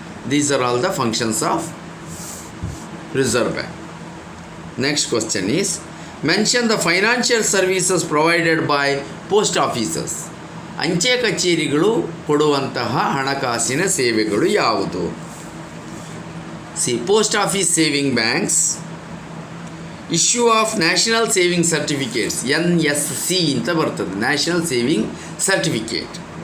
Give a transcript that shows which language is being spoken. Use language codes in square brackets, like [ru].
[en] These are all the functions of reserve bank. Next question is, mention the financial services provided by post offices. [kn] ಅಂಚೆ ಕಚೇರಿಗಳು ಕೊಡುವಂತಹ ಹಣಕಾಸಿನ ಸೇವೆಗಳು ಯಾವುದು? [en] post office saving banks, issue of national saving certificates, NSC [kn] ಅಂತ ಬರ್ತದೆ, [en] National saving certificate.